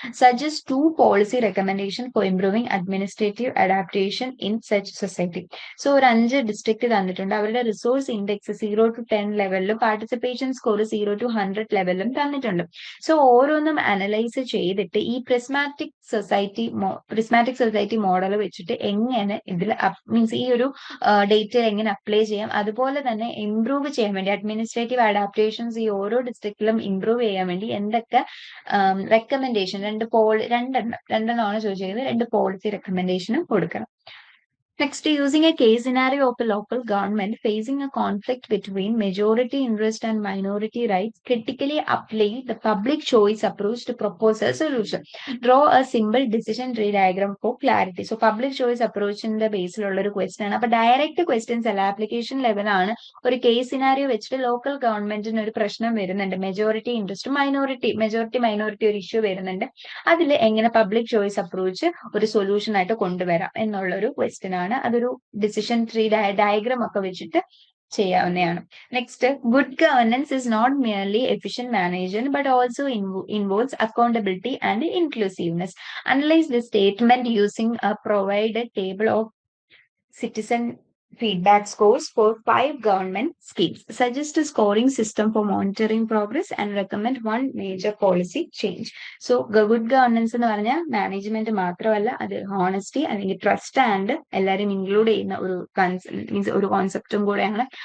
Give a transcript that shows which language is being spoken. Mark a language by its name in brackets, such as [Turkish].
[English] Suggest 2 policy recommendations for improving administrative adaptation in such society. [Malayalam] So ഒരു 5 district തന്നിട്ടുണ്ട്. അവരുടെ resource index 0 to 10 ലെവലിലും participation score 0 to 100 ലെവലിലും തന്നിട്ടുണ്ട്. So ഓരോന്നും analyse ചെയ്തിട്ട് ഈ പ്രിസ്മാറ്റിക് സൊസൈറ്റി മോഡൽ വെച്ചിട്ട് എങ്ങനെ ഇതിൽ മീൻസ് ഈ ഒരു ഡേറ്റയിൽ എങ്ങനെ അപ്ലൈ ചെയ്യാം, അതുപോലെ തന്നെ ഇംപ്രൂവ് ചെയ്യാൻ വേണ്ടി അഡ്മിനിസ്ട്രേറ്റീവ് അഡാപ്റ്റേഷൻസ് ഈ ഓരോ ഡിസ്ട്രിക്റ്റിലും ഇംപ്രൂവ് ചെയ്യാൻ വേണ്ടി എന്തൊക്കെ റെക്കമെൻഡേഷൻ, രണ്ടെണ്ണമാണ് ചോദിച്ചിരിക്കുന്നത്, 2 പോളിസി റെക്കമെൻഡേഷനും കൊടുക്കണം. [English] Next, using a case scenario of a local government facing a conflict between majority interest and minority rights, critically apply the public choice approach to propose a solution. Draw a simple decision tree diagram for clarity. So, public choice approach in the base ഒരു question ആണ്. [Malayalam] അപ്പൊ direct questions അല്ല, application ലെവലാണ്. ഒരു case scenario വെച്ചിട്ട് local ഗവൺമെന്റിന് ഒരു പ്രശ്നം വരുന്നുണ്ട്, മെജോറിറ്റി ഇൻട്രസ്റ്റ് മൈനോറിറ്റി ഒരു ഇഷ്യൂ വരുന്നുണ്ട്, അതിൽ എങ്ങനെ പബ്ലിക് ചോയ്സ് അപ്രോച്ച് ഒരു സൊല്യൂഷൻ ആയിട്ട് കൊണ്ടുവരാം എന്നുള്ള ഒരു ക്വസ്റ്റ്യൻ ആണ്. അതൊരു ഡിസിഷൻ ട്രീ ഡയഗ്രാം ഒക്കെ വെച്ചിട്ട് ചെയ്യാവുന്നതാണ്. [English] Next, good governance is not merely efficient management but also involves accountability and inclusiveness. Analyse the statement using a provided table of citizen feedback scores for 5 government schemes. Suggest a scoring system for monitoring progress and recommend one major policy change. [Malayalam] So, good governance എന്ന് പറഞ്ഞാൽ management മാത്രമല്ല, അത് honesty അല്ലെങ്കിൽ trust and എല്ലാവരും include ചെയ്യുന്ന ഒരു കോൺസെപ്റ്റും കൂടെയാണ്.